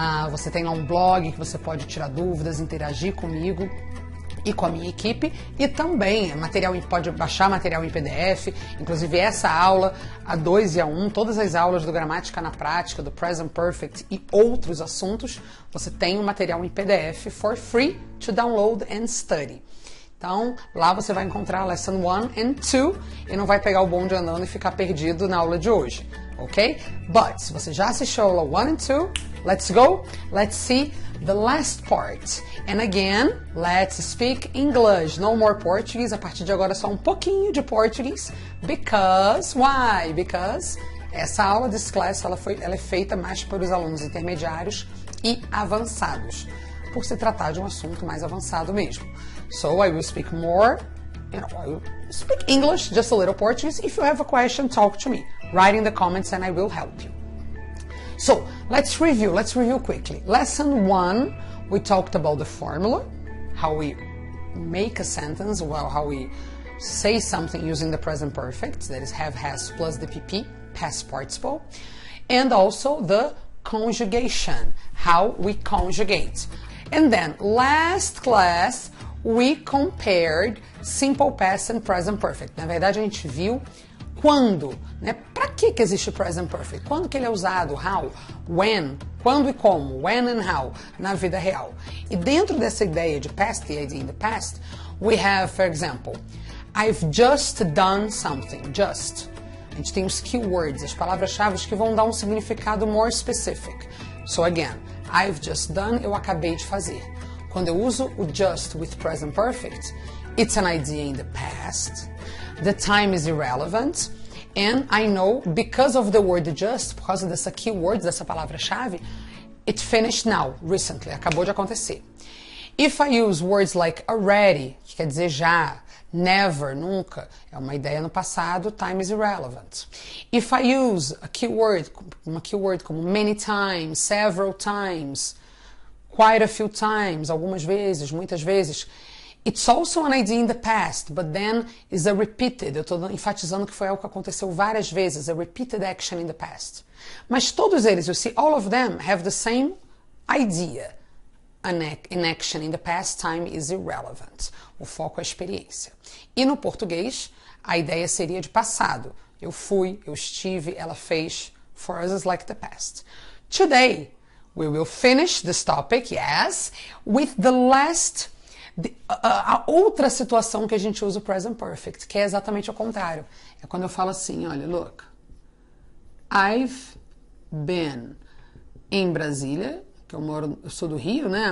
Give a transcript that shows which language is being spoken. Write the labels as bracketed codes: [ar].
[pt] Você tem lá um blog que você pode tirar dúvidas, interagir comigo e com a minha equipe, e também pode baixar material em PDF, inclusive essa aula, a 2 e a 1, todas as aulas do Gramática na Prática, do Present Perfect e outros assuntos, você tem o material em PDF [en] for free to download and study. [pt] Então, lá você vai encontrar a Lesson 1 and 2 e não vai pegar o bonde andando e ficar perdido na aula de hoje, ok? [en] But, [pt] se você já assistiu a aula [en] 1 and 2, let's go, let's see the last part. And again, let's speak English, no more Portuguese. [pt] A partir de agora só um pouquinho de português. Why? Because essa aula, [en] this class, [pt] ela é feita mais para os alunos intermediários e avançados, por se tratar de um assunto mais avançado mesmo. [en] So I will speak more, I will speak English, just a little Portuguese. If you have a question, talk to me. Write in the comments and I will help you. So, let's review quickly. Lesson 1, we talked about the formula, how we make a sentence, how we say something using the present perfect, that is have, has plus the PP, past participle, and also the conjugation, how we conjugate. And then, last class, we compared simple past and present perfect. [pt] Na verdade, a gente viu quando, né? Para que existe o present perfect? Quando que ele é usado? [en] How? When? [pt] Quando e como? [en] When and how? [pt] Na vida real. E dentro dessa ideia de [en] past, the idea in the past, we have, for example, I've just done something. Just. [pt] A gente tem os keywords, as palavras-chave que vão dar um significado [en] more specific. So again, I've just done, [pt] eu acabei de fazer. Quando eu uso o [en] just with present perfect, it's an idea in the past, the time is irrelevant, and I know because of the word just, [pt] por causa dessa keyword, dessa palavra-chave, [en] it finished now, recently, [pt] acabou de acontecer. [en] If I use words like already, [pt] que quer dizer já, [en] never, [pt] nunca, é uma ideia no passado, [en] time is irrelevant. If I use [pt] uma keyword como [en] many times, several times, quite a few times, [pt] algumas vezes, muitas vezes, [en] it's also an idea in the past, but then is a repeated, [pt] eu estou enfatizando que foi algo que aconteceu várias vezes, [en] a repeated action in the past. [pt] Mas todos eles, [en] you see, all of them have the same idea. An action in the past, time is irrelevant. [pt] O foco é a experiência. E no português, a ideia seria de passado. Eu fui, eu estive, ela fez, [en] for us is like the past. Today, We will finish this topic, yes, with the last... [pt] a outra situação que a gente usa o present perfect, que é exatamente o contrário. É quando eu falo assim, olha, [en] look, I've been [pt] em Brasília, que eu sou do Rio, né?